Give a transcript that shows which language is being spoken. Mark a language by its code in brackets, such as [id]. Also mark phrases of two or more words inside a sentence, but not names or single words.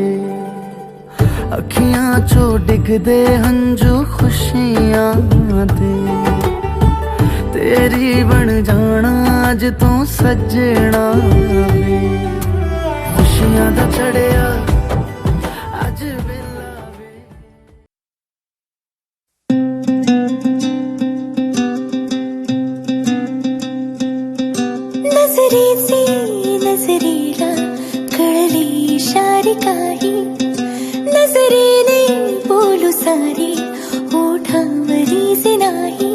[pa] ਅੱਖੀਆਂ ਚੋਂ ਡਿਗਦੇ ਹੰਝੂ ਖੁਸ਼ੀਆਂ ਦੇ, ਤੇਰੀ ਬਣ ਜਾਣਾ ਅੱਜ ਤੂੰ ਸੱਜਣਾ ਵੇ। ਖੁਸ਼ੀਆਂ ਦਾ ਚੜ੍ਹਿਆ ਅੱਜ ਵੇਲਾ ਵੇ। [mr] नजरेची नजरेला कळली इशारे काही, नजरेने बोलू सारे ओठांवरीचे नाही।